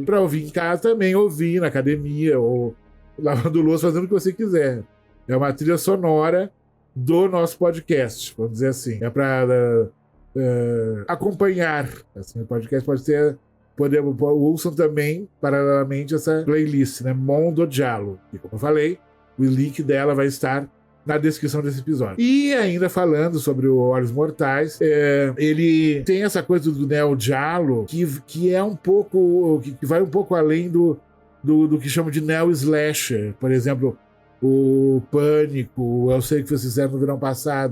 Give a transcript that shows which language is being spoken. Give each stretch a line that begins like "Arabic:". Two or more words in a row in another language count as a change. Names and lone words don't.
Portuguese: Pra ouvir em casa também, ouvir na academia ou lavando louça, fazendo o que você quiser. É uma trilha sonora do nosso podcast, vamos dizer assim. É pra acompanhar. Assim, o podcast pode ter... ouçam também, paralelamente, essa playlist, né? Mondo Giallo. E como eu falei, o link dela vai estar na descrição desse episódio. E ainda falando sobre o Olhos Mortais, ele tem essa coisa do Neo Giallo que é um pouco, que vai um pouco além do que chamam de Neo Slasher. Por exemplo, o Pânico, Eu Sei Que Vocês Fizeram no Verão Passado.